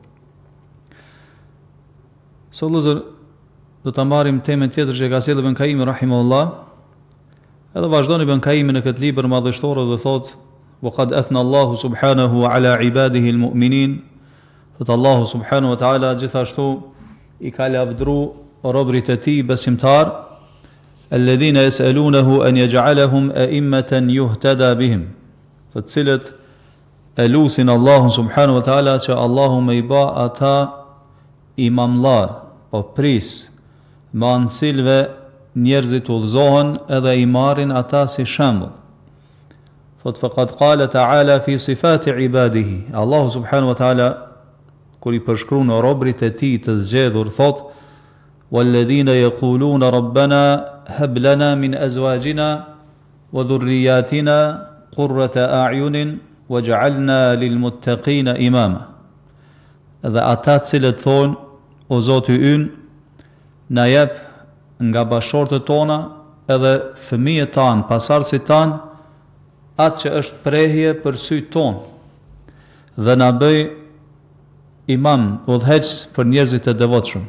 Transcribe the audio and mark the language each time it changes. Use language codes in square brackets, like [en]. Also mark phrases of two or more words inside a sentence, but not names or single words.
[sq] Sot do ta marrim temën tjetër që ka sjellë Ibn Qayyim rahimahullah, edhe vazhdon Ibn Qayyim në këtë libër madhështor dhe thotë: [ar] "وقد أثنى الله سبحانه على عباده المؤمنين." [sq] Thotë Allahu [ar] سبحانه وتعالى [sq] gjithashtu i ka lavdru robërit e tij besimtar, [ar] الذين يسألونه أن يجعلهم أئمة يهتدى بهم, [sq] të cilët e lutin Allahu [ar] سبحانه وتعالى [sq] që Allahu me i ba ata imamlar, po pris, me anë të cilëve njerëzit udhëzohen edhe i marrin ata si shembull. Thotë [ar] فقد قال تعالى في صفة عباده, [sq] Allahu [ar] سبحانه وتعالى [sq] kur i përshkruan robërit e tij të zgjedhur, thotë: [ar] "والذين يقولون ربنا هب لنا من أزواجنا وذرياتنا قرة أعين واجعلنا للمتقين إماما." [sq] Dhe ata të cilët thonë: "O Zoti ynë, na jep nga bashortët tona edhe fëmijët tanë, pasardhësit tanë, atë që është prehje për sytë tonë, dhe na bëj imam, udhëheqës për njerëzit e devotshëm."